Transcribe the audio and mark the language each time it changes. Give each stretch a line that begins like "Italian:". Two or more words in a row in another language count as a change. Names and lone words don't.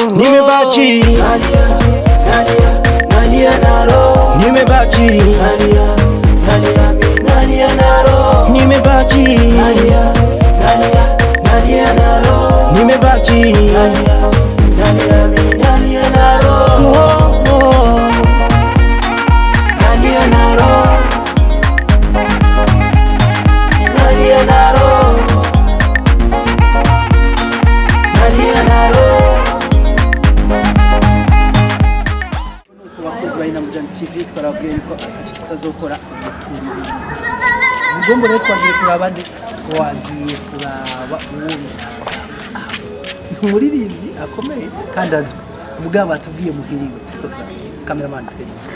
Swahili: Nimebaki nalia na roho, nimebaki nalia na roho, nimebaki nalia na roho, nimebaki nalia na roho, nalia na roho, nalia na roho, nalia na roho.
Rundi: Abakozi bayina mujana TV twarabwiye yuko akaci tutazokora mugombo rero twagiye kuraba ndi wagiye kuraba uwundi umuririmbyi akomeye kandi azwi mugabo batubwiye muhiriwe turiko cameraman twene